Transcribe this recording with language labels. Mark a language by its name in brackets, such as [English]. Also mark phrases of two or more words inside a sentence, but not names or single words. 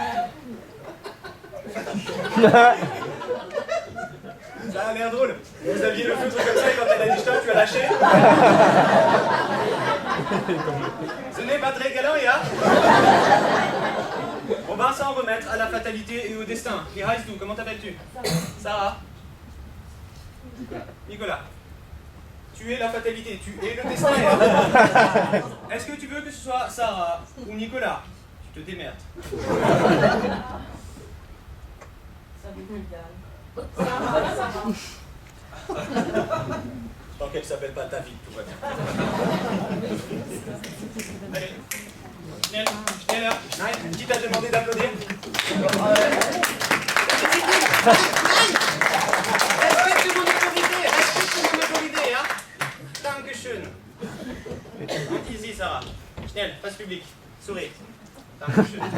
[French] Ça a l'air drôle. Vous aviez le feutre comme ça et quand elle a dit stop, tu as lâché. Ce n'est pas très galant, ya. On va s'en remettre à la fatalité et au destin. [German] Wie heißt du? [French] Comment t'appelles-tu? Sarah. Nicolas. Tu es la fatalité, tu es le destin. Est-ce que tu veux que ce soit Sarah ou Nicolas? Tu te démerdes. Tant qu'elle s'appelle pas David, tout va bien. Allez. [German] Schneller. [French] Nein, qui t'a demandé d'applaudir? Respecte mon autorité, hein? Dankeschön. Donc ici, Sarah. Schnell, face publique. Souris. Dankeschön.